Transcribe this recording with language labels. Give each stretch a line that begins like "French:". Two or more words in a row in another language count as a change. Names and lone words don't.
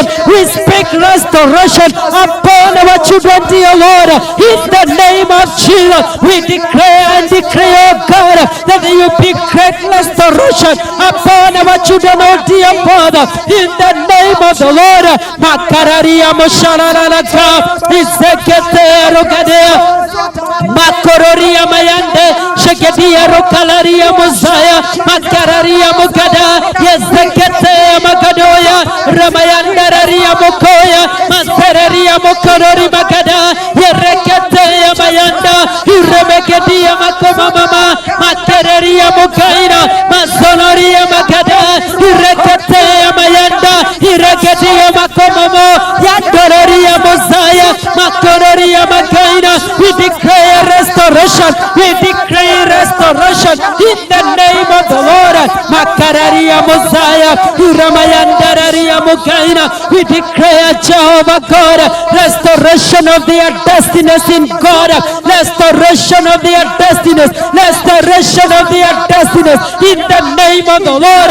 English: We speak restoration upon our children, dear Lord. In the name of Jesus, we declare and declare, oh God, that there will be great restoration upon our children, oh dear Father. In the name of the Lord, Makararia Moshalalaka, Izekete Rogadea, Makororia Mayande, Shekedia Rokalaria Mosaya, Makararia Mokada, Yezekete Magadoya, Ramayandararia Mokoya, Maseraria Mokorori Magada, Yerekete Mayanda, Iremekedia Makoma Mama, Matereria Mokaina, Masonoria Magada, Irekete Mayanda, Irekedia Makomomo, Yandoria Mosaya, Makororia Makaina. We declare restoration. We declare restoration in the name of the Lord. Makararia Mosaya, Iramayandararia Mokaina. We declare, Jehovah God, restoration of their destinies in God, restoration of their destinies, restoration of their destinies in the name of the Lord.